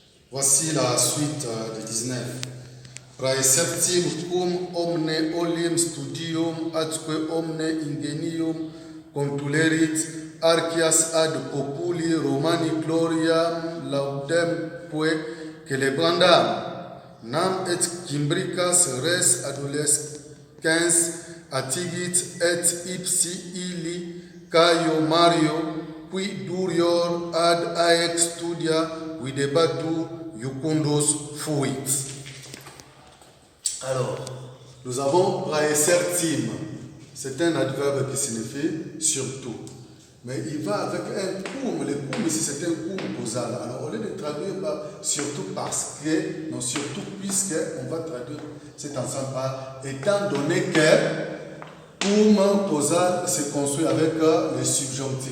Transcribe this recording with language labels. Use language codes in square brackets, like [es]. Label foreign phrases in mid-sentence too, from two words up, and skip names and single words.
[fr] Voici la suite de 19. [la] Praesertim cum omne olim studium atque omne ingenium contulerit archias ad populi Romani gloriam laudemque celebrandam nam et Cimbricas res adolescens attigit et ipsi illi Caio Mario qui durior ad aex studia videbatur iucundos fuit. [fr] Alors, nous avons praesertim. C'est un adverbe qui signifie surtout. Mais il va avec un cum. Le cum ici, c'est un cum causal. Alors, au lieu de traduire par surtout parce que, non, surtout puisque, on va traduire cet ensemble par étant donné que cum causal se construit avec le subjonctif.